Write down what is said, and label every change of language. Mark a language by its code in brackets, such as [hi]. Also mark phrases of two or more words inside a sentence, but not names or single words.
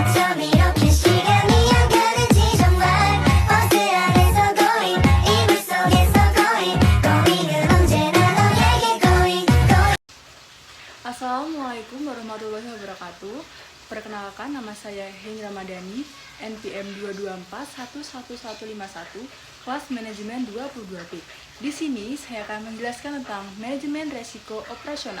[ko] 밤 이렇게 시간이 안 가는지 정말 버스 안에서 going 이불 속에서 going 은 언제나 너에게 going. [ar] السلام عليكم ورحمة الله وبركاته. [id] Perkenalkan, nama saya Heni Ramadhani, NPM 2241151, kelas manajemen 22B. Di sini saya akan menjelaskan tentang manajemen resiko operasional.